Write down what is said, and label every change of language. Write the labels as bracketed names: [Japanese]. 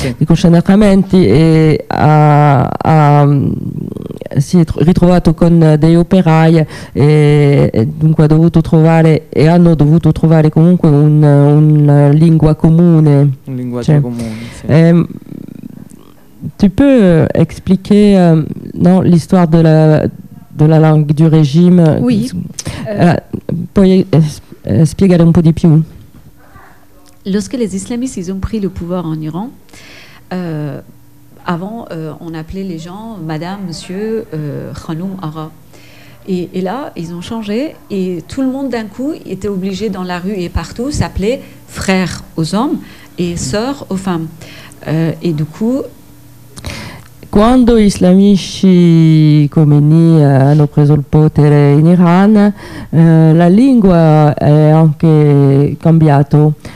[Italian] Di concentramenti, e si è ritrovato con dei operai e dunque hanno dovuto trovare comunque una lingua comune. Un linguaggio comune, sì. [French] Tu peux expliquer non, l'histoire de la langue du régime? Oui. [Italian] Puoi spiegare un po' di più? [French] Lorsque les islamistes ils ont pris le pouvoir en Iran, avant on appelait les gens madame, monsieur, khanoum, ara. Et là, ils ont changé et tout le monde d'un coup était obligé dans la rue et partout s'appeler frère aux hommes et sœur aux femmes. Et du coup... [Italian] Quando gli islamici Khomeini hanno preso il potere in Iran, la lingua è anche cambiata.